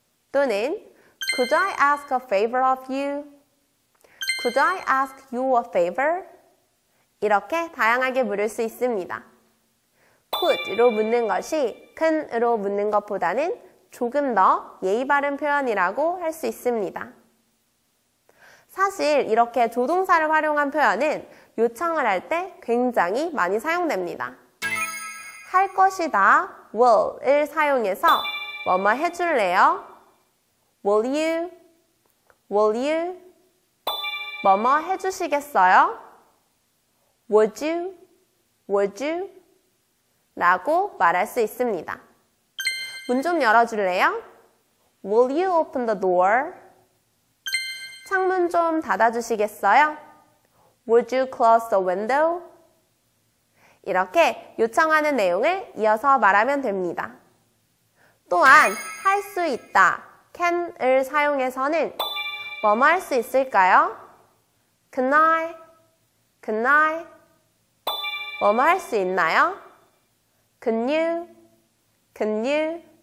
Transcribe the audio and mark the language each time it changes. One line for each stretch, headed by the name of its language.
Korean: 또는
English: Could I ask a favor of you? Could I ask you a favor?
Korean: 이렇게 다양하게 물을 수 있습니다. could로 묻는 것이 can으로 묻는 것보다는 조금 더 예의 바른 표현이라고 할 수 있습니다. 사실 이렇게 조동사를 활용한 표현은 요청을 할 때 굉장히 많이 사용됩니다. 할 것이다, will을 사용해서 뭐뭐 해줄래요?
English: Will you? Will you?
Korean: 뭐뭐 해주시겠어요?
English: Would you? Would you?
Korean: 라고 말할 수 있습니다. 문 좀 열어줄래요?
English: Will you open the door?
Korean: 창문 좀 닫아주시겠어요?
English: Would you close the window?
Korean: 이렇게 요청하는 내용을 이어서 말하면 됩니다. 또한 할 수 있다, can을 사용해서는 뭐뭐 할 수 있을까요?
English: Can I? Can I?
Korean: 뭐뭐 할 수 있나요?
English: Can you? Can you?